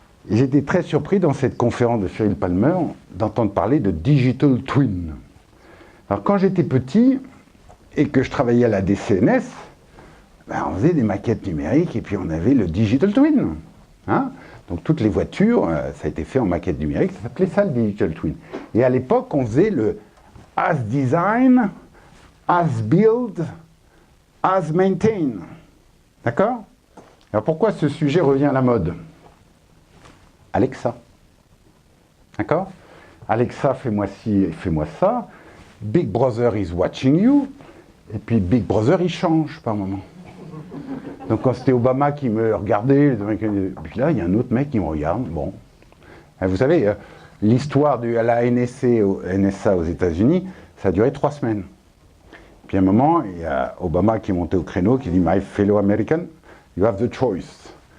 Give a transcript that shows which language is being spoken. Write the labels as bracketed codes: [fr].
[fr] Et j'étais très surpris dans cette conférence de Sheryl Palmer d'entendre parler de Digital Twin. Alors quand j'étais petit et que je travaillais à la DCNS, ben, on faisait des maquettes numériques et puis on avait le Digital Twin. Hein? Donc toutes les voitures, ça a été fait en maquette numérique, ça s'appelait ça le Digital Twin. Et à l'époque, on faisait le [en] as design, as build, as maintain. [fr] D'accord? Alors pourquoi ce sujet revient à la mode? Alexa. D'accord? Alexa, fais-moi ci, fais-moi ça. [en] Big Brother is watching you. [fr] Et puis Big Brother, il change par moment. Donc quand c'était Obama qui me regardait, puis là, il y a un autre mec qui me regarde. Bon. Vous savez, l'histoire de la NSA aux États-Unis, ça a duré 3 semaines. Puis à un moment, il y a Obama qui est monté au créneau, qui dit « [en] My fellow American, you have the choice.